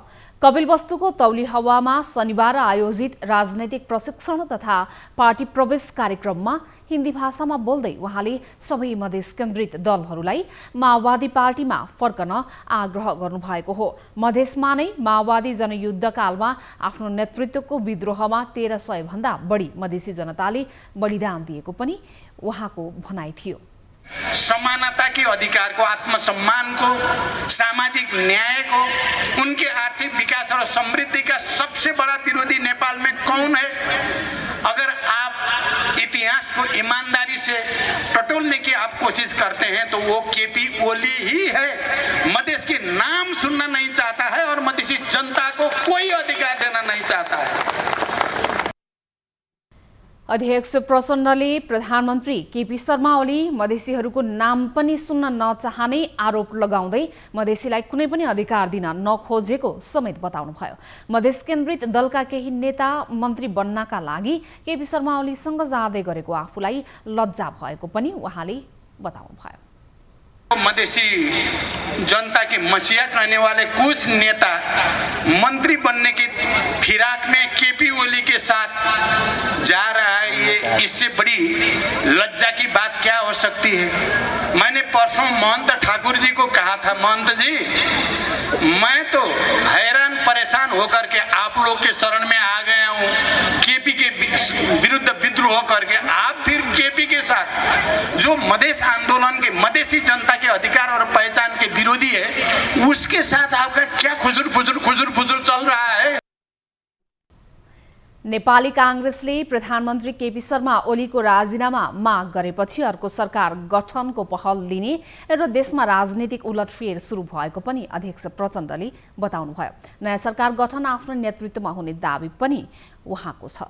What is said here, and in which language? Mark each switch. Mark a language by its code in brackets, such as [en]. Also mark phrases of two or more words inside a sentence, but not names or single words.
[ne] कपिलवस्तुको तौली हावामा शनिबार आयोजित राजनैतिक प्रशिक्षण तथा पार्टी प्रवेश कार्यक्रममा हिन्दी भाषामा बोल्दै उहाँले सबै मधेस केन्द्रित दलहरूलाई माओवादी पार्टीमा फर्कन आग्रह गर्नुभएको हो। मधेसमा नै माओवादी जनयुद्धकालमा आफ्नो नेतृत्वको विद्रोहमा 1300 भन्दा बढी मधेसी जनताले बलिदान दिएको पनि उहाँको भनाइ थियो। [hi] समानता के अधिकार को, आत्मसम्मान को, सामाजिक न्याय को, उनके आर्थिक विकास और समृद्धि का सबसे बड़ा विरोधी नेपाल में कौन है? अगर आप इतिहास को ईमानदारी से टटोलने की आप कोशिश करते हैं तो वो केपी ओली ही है। मधेश के नाम सुनना नहीं चाहता है और मधेसी जनता को कोई अधिकार देना नहीं चाहता है। [ne] अध्यक्ष प्रचण्डले प्रधानमन्त्री केपी शर्मा ओली मधेसीहरूको नाम पनि सुन्न नचाहने आरोप लगाउँदै मधेसीलाई कुनै पनि अधिकार दिन नखोजेको समेत बताउनुभयो। मधेस केन्द्रित दलका केही नेता मन्त्री बन्नका लागि केपी शर्मा ओलीसँग जाँदै गरेको आफूलाई लज्जा भएको पनि उहाँले बताउनुभयो। [hi] मधेसी जनता की मसीहा कहने वाले कुछ नेता मंत्री बनने की फिराक में केपी ओली के साथ जा रहा है, ये इससे बड़ी लज्जा की बात क्या हो सकती है? मैंने परसों महंत ठाकुर जी को कहा था, महंत जी मैं तो हैरान परेशान होकर के आप लोग के शरण में आ गया हूँ, केपी के विरुद्ध विद्रोह करके। आप फिर केपी के साथ जो मधेश आंदोलन के, मधेसी जनता के अधिकार और पहचान के विरोधी है, उसके साथ आपका क्या खुजुर फुजुर चल रहा है? [ne] नेपाली काङ्ग्रेसले प्रधानमन्त्री केपी शर्मा ओलीको राजीनामा माग गरेपछि अर्को सरकार गठनको पहल लिने र देशमा राजनीतिक उलटफेर सुरु भएको पनि अध्यक्ष प्रचण्डले बताउनुभयो। नयाँ सरकार गठन आफ्नो नेतृत्वमा हुने दाबी पनि उहाँको छ।